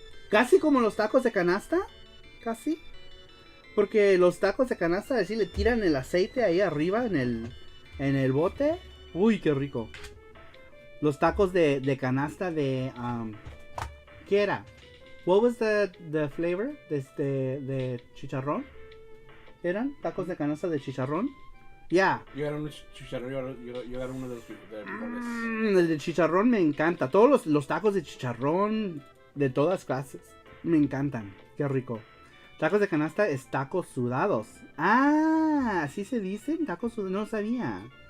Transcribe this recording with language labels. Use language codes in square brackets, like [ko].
[es] Casi como los tacos de canasta. Casi. Porque los tacos de canasta así le tiran el aceite ahí arriba en el bote. Uy, qué rico. Los tacos de canasta de ¿qué era? [en] What was the flavor [es] de chicharrón? ¿Eran tacos de canasta de chicharrón? Ya. Yo era un chicharrón, yo era uno de los frijoles. El de chicharrón me encanta. Todos los tacos de chicharrón de todas clases me encantan. Qué rico. Tacos de canasta es tacos sudados. Ah, así se dicen, tacos sudados. No sabía.